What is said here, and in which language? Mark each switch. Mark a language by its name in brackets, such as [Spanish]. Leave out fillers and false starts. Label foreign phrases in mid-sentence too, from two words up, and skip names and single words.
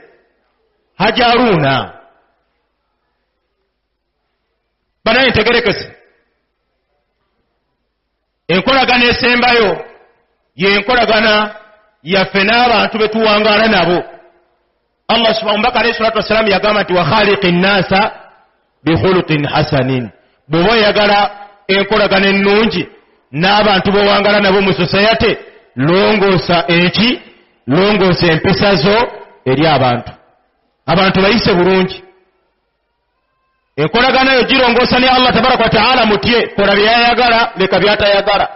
[Ganda] Hajaruuna banaye ntegerekese. Enkolagana esembayo ye enkolagana yaffe n'abantu be tuwangaala nabo [Arabic] الله سبحانه وتعالى [Ganda] yagamba nti [Arabic] وخالق الناس بخلق حسن. [Ganda] Bw'oba oyagala enkolagana ennungi n'abantu b'owangala nabo mu society, longoosa empisa zo eri abantu bayise bulungi. Enkolagana yo girongoosa ne [Arabic] الله تبارك وتعالى [Ganda] mutye, kola byayagala leka byatayagala.